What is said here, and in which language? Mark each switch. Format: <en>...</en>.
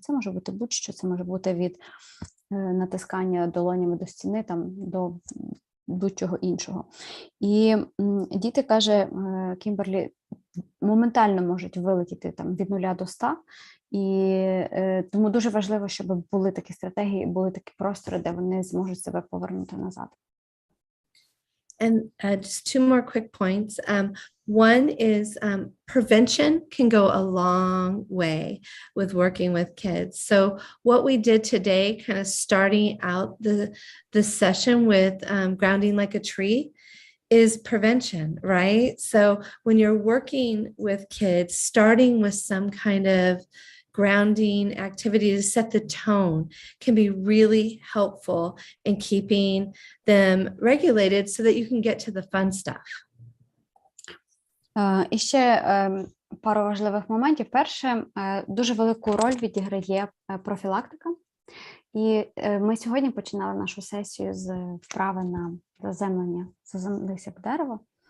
<uk>Це може бути будь-що, це може бути від натискання долонями до стіни до будь-чого іншого. І діти, каже Кімберлі, моментально можуть вилетіти від 0 до 100, і тому дуже важливо, щоб були такі стратегії, були такі простори, де вони зможуть себе повернути назад.</uk> <en>And just two more quick points. One is prevention can go a long way with working with kids. So what we did today, kind of starting out the session with grounding like a tree, is prevention, right? So when you're working with kids, starting with some kind of grounding activity to set the tone can be really helpful in keeping them regulated so that you can get to the fun stuff.</en> <uk>І ще пару важливих моментів. Перше, дуже велику роль відіграє профілактика. І ми сьогодні починали нашу сесію з вправи на заземлення, заземлися в дерево.</uk>